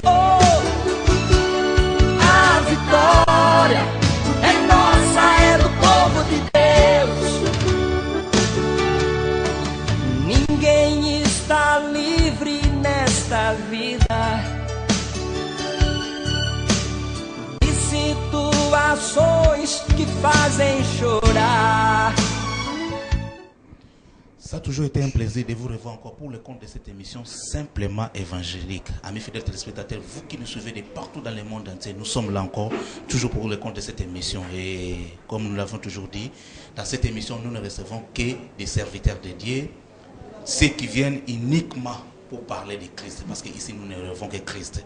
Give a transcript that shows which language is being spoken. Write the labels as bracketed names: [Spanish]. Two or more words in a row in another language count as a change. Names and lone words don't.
[Portuguese] Oh, a vitória é nossa, é do povo de Deus. Ninguém está livre nesta vida de situações que fazem chorar. [French] Ça a toujours été un plaisir de vous revoir encore pour le compte de cette émission simplement évangélique. Amis fidèles téléspectateurs, vous qui nous suivez de partout dans le monde entier, nous sommes là encore, toujours pour le compte de cette émission. Et comme nous l'avons toujours dit, dans cette émission, nous ne recevons que des serviteurs de Dieu, ceux qui viennent uniquement pour parler de Christ, parce qu'ici nous ne recevons que Christ.